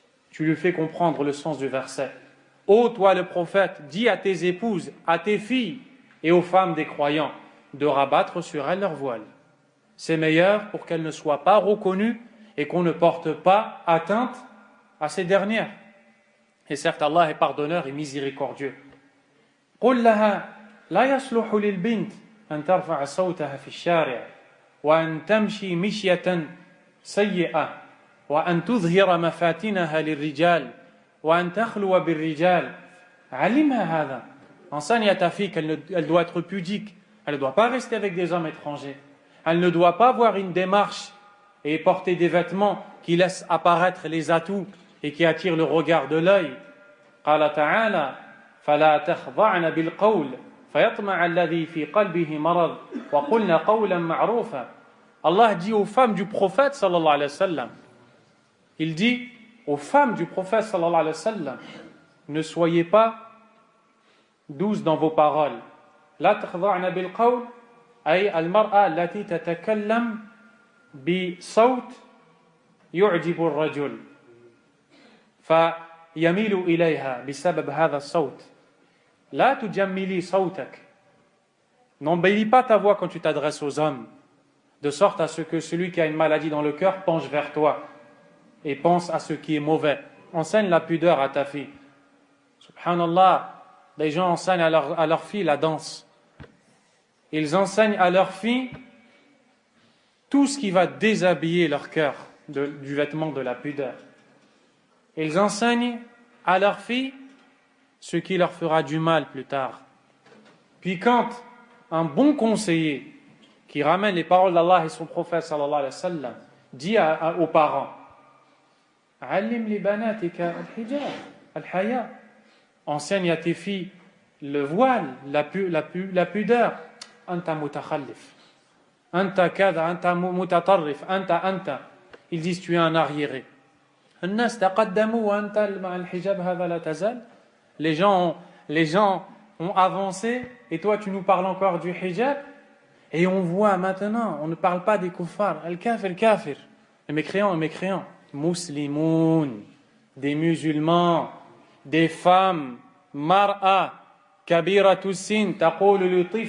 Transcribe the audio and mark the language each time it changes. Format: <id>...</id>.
<fr>Tu lui fais comprendre le sens du verset. Ô toi le prophète, dis à tes épouses, à tes filles et aux femmes des croyants de rabattre sur elles leur voile. C'est meilleur pour qu'elles ne soient pas reconnues et qu'on ne porte pas atteinte à ces dernières. Et certes, Allah est pardonneur et miséricordieux.</fr> <ar>قل لها لا يصلح للبنت أن ترفع صوتها في الشارع وأن تمشي مشية سيئة وأن تظهر مفاتنها للرجال وأن تخلو بالرجال. علمها هذا.</ar> <fr>Enseigne à ta fille qu'elle doit être pudique. Elle ne doit pas rester avec des hommes étrangers. Elle ne doit pas avoir une démarche et porter des vêtements qui laissent apparaître les atouts et qui attirent le regard de l'œil.</fr> <ar>قال تعالى فلا تخضعن بالقول فيطمع الذي في قلبه مرض وقلن قولا معروفا.</ar> <fr>Allah dit aux femmes du prophète sallallahu alayhi wa sallam, il dit aux femmes du prophète sallallahu alayhi wa sallam, ne soyez pas douces dans vos paroles.</fr> <ar>لا تخضعن بالقول أي المرأة التي تتكلم بصوت يعجب الرجل فيميل إليها بسبب هذا الصوت لا تجملي صوتك.</ar> <fr>N'embellis pas ta voix quand tu t'adresses aux hommes, de sorte à ce que celui qui a une maladie dans le cœur penche vers toi et pense à ce qui est mauvais. Enseigne la pudeur à ta fille. Subhanallah, les gens enseignent à leur fille la danse. Ils enseignent à leur fille tout ce qui va déshabiller leur cœur du vêtement de la pudeur. Ils enseignent à leur fille ce qui leur fera du mal plus tard. Puis quand un bon conseiller qui ramène les paroles d'Allah et son prophète sallallahu alayhi wa sallam dit aux parents,</fr> <ar>Allim li banatika al-hijab, al-haya,</ar> <fr>enseigne à tes filles le voile, la pudeur.</fr> <ar>Anta mutakhallif, anta kada, anta mutatarrif, anta.</ar> <fr>Ils disent tu es un arriéré.</fr> <ar>الناس تقدموا وأنت مع الحجاب هذا لا تزال.</ar> <fr>Les gens ont avancé et toi tu nous parles encore du hijab. Et on voit maintenant, on ne parle pas des kuffars, al-kafir, les mécréants, muslimoun, des musulmans, des femmes, mar'a,</fr> <ar>kabiratu sin, taqulu li</ar>